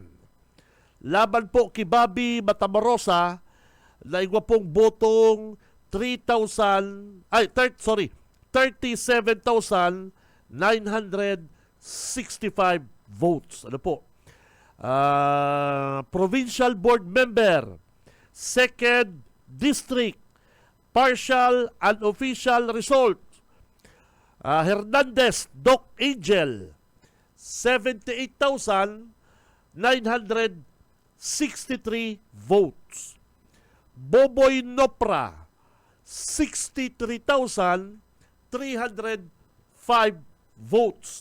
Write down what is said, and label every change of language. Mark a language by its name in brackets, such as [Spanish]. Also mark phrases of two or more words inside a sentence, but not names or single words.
[Bikol] Laban po kay Bobby Matamarosa, naigwa pong botong 37,965 votes. Ano po? [English] Provincial Board Member, 2nd District, partial and official result. Hernandez Doc Angel, 78,963 votes. Boboy Nopra, 63,305 votes.